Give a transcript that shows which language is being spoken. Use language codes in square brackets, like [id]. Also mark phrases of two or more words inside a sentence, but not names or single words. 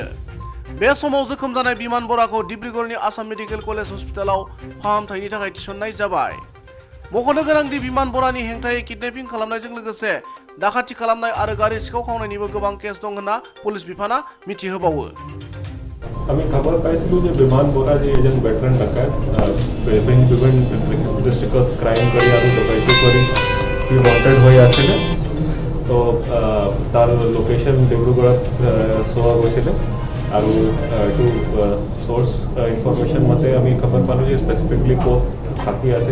[brx] बे समाव जोखोम जानाय बिमान बराखौ डिब्रुगड़नि आसाम मेडिकेल कलेज हस्पिटालाव फाहामथायनि थाखाय थिसननाय जाबाय। मख'नो गोनांदि बिमान बरानि हेंथायै किडनेपिं खालामनायजों लोगोसे दाखाथि खालामनाय आरो गारि सिखाव खावनायनिबो गोबां केस दं होनना पुलिस बिफाना मिथिहोबावो। [as] আমি খবৰ পাইছিলোঁ যে বিমান বৰা যি এজন ভেটেৰান ডকাইত বিভিন্ন ডিষ্ট্ৰিক্টত ক্ৰাইম কৰি আৰু ডকাইতি কৰি সি ৱান্টেড হৈ আছিলে। তো তাৰ লোকেশ্যন ডিব্ৰুগড়ত চোৱা গৈছিলে আৰু এইটো [en] source information [as] মতে আমি খবৰ পালোঁ যে স্পেচিফিকলি ক'ত থাকি আছে